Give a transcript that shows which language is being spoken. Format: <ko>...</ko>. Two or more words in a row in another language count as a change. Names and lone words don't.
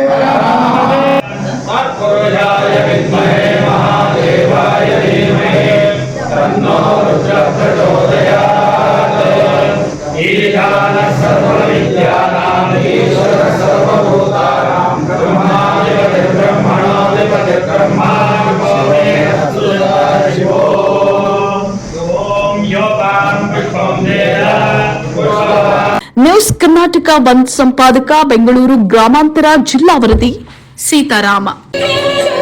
<sa>तत्पुरुषाय विद्महे महादेवाय धीमहि तन्नो रुद्रः प्रचोदयात् ईशानः सर्वविद्यानां ईश्वरः सर्वभूतानां ब्रह्माधिपतिर्ब्रह्मणोऽधिपतिः ब्रह्मा शिवो ओम योगां पुष्पं</sa> <kn>ನ್ಯೂಸ್ ಕರ್ನಾಟಕ 1 ಸಂಪಾದಕ ಬೆಂಗಳೂರು ಗ್ರಾಮಾಂತರ ಜಿಲ್ಲಾ ವರದಿ ಸೀತಾರಾಮ.</kn>